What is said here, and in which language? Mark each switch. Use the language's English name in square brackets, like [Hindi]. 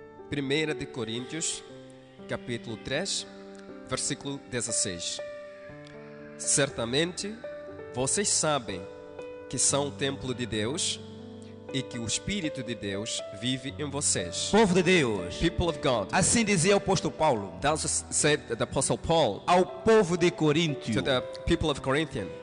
[Portuguese] 1 de Coríntios, capítulo 3, versículo 16. Certamente vocês sabem que são o templo de Deus e que o Espírito de Deus vive em vocês. Povo de Deus, [English] People of God, [Portuguese] assim dizia o apóstolo Paulo [English] that's said the Apostle Paul [Portuguese] ao povo de Coríntio, [English] to the people of Corinthians.